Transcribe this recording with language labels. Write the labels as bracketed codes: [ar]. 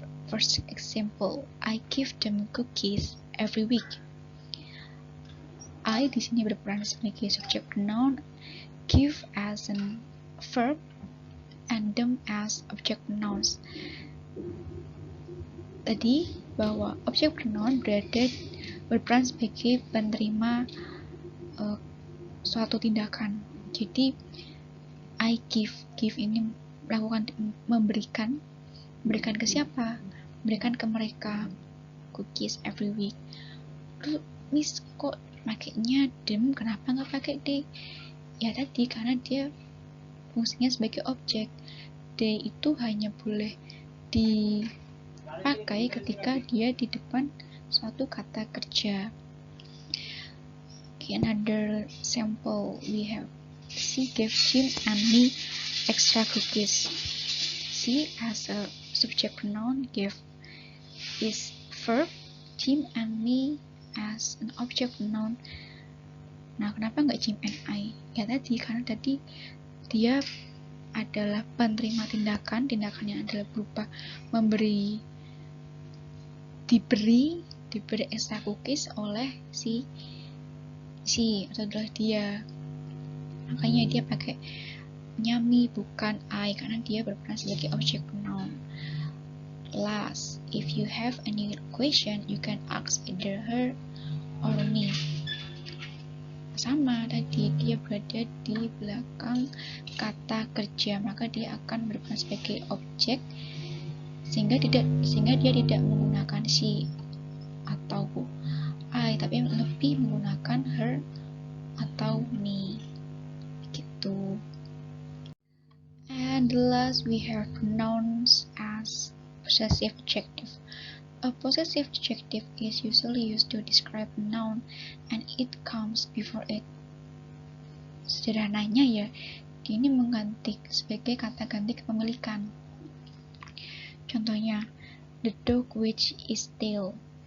[en] First example, I give them cookies every week. I [id] di sini berperan sebagai [en] subject pronoun, give as an verb, and them as object pronouns. [id] Tadi bahwa object pronoun berperan sebagai penerima suatu tindakan. Jadi I give ini melakukan memberikan ke siapa? Memberikan ke mereka [en] cookies every week. [id] Terus Miss kok pakainya them, kenapa nggak pakai they? Ya tadi karena dia fungsinya sebagai objek. They itu hanya boleh dipakai ketika dia di depan suatu kata kerja. [en] Okay, another sample we have. She gave Jim and me extra cookies. She as a subject pronoun, give is verb, Jim and me as an object pronoun. [id] Nah, kenapa nggak [en] Jim and I? [id] Ya tadi, karena tadi dia adalah penerima tindakannya adalah berupa diberi extra cookies oleh si atau adalah dia. Makanya dia pakai me bukan I karena dia berperan sebagai object pronoun. [en] Last, if you have any question, you can ask either her or me. [id] Sama tadi, dia berada di belakang kata kerja, maka dia akan berperan sebagai objek sehingga dia tidak menggunakan she atau I, tapi lebih menggunakan her atau me gitu. [en] And the last we have pronouns as possessive adjective. A possessive adjective is usually used to describe a noun and it comes before it. [id] Sederhananya ya, ini mengganti sebagai kata ganti kepemilikan. [en] Contohnya, the dog which is tail.